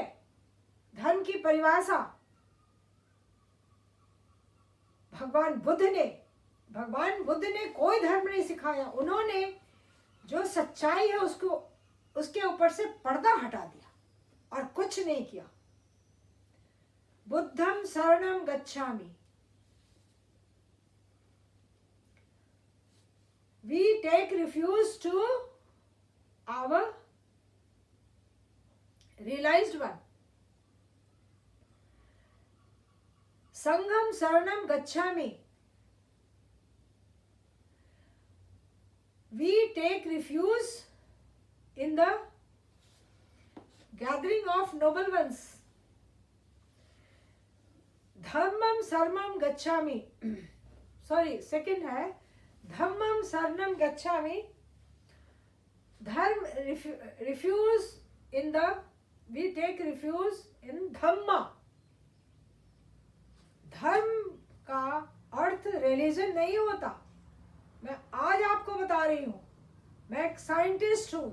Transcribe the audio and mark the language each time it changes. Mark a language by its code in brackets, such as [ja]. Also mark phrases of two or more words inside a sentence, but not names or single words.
[hi] धर्म की परिभाषा भगवान बुद्ध ने कोई धर्म नहीं सिखाया। उन्होंने जो सच्चाई है उसके ऊपर से पर्दा हटा दिया और कुछ नहीं किया। [pi] बुद्धम शरणम गच्छामि, [en] we take refuge to our realized one. [pi] संघम शरणम गच्छामि, [en] we take refuge in the gathering of noble ones. [pi] धम्मम शरणम गच्छामि, [en] sorry second [hi] है [pi] धम्मम शरणम गच्छामि। [en] dharma refuge in the, we take refuge in dhamma. [hi] धर्म का अर्थ रिलीजन नहीं होता। मैं आज आपको बता रही हूं, मैं एक साइंटिस्ट हूं।